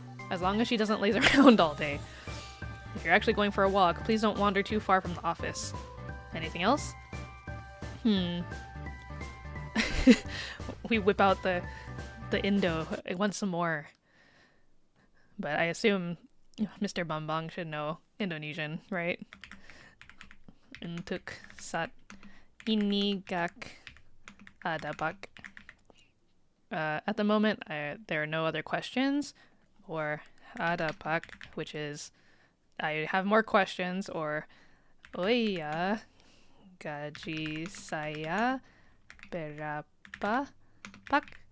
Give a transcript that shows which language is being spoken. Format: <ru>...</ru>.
<en>As long as she doesn't laze around all day. If you're actually going for a walk, please don't wander too far from the office. Anything else? We whip out the Indo. I want some more. But I assume Mr. Bumbung should know Indonesian, right?</en> <id>Untuk saat ini gak ada pak.</id> <en>At the moment, there are no other questions, or</en> <id>ada pak,</id> <en>which is I have more questions, or</en> <id>oh iya, gaji saya berapa pak?</id>